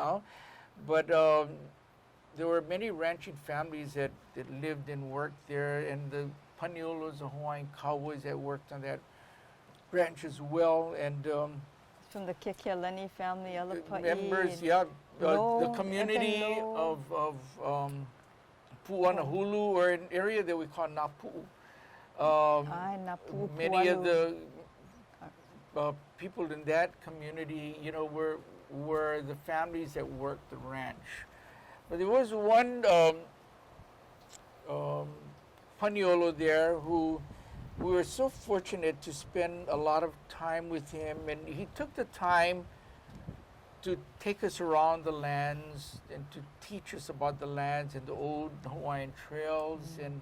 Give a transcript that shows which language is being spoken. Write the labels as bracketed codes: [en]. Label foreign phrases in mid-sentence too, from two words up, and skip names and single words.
[en] now, but there were many ranching families that lived and worked there, and the Paniolos, the Hawaiian cowboys that worked on that ranch as well, and From the Kekealani family, Alapa'i. members, yeah, Lo, the community Lo. of Pu'anahulu, or an area that we call Napu'u. [haw] Ai, nā pu'u [en] Many of pualu. the people in that community, were the families that worked the ranch. But there was one Paniolo there who we were so fortunate to spend a lot of time with him, and he took the time to take us around the lands and to teach us about the lands and the old Hawaiian trails and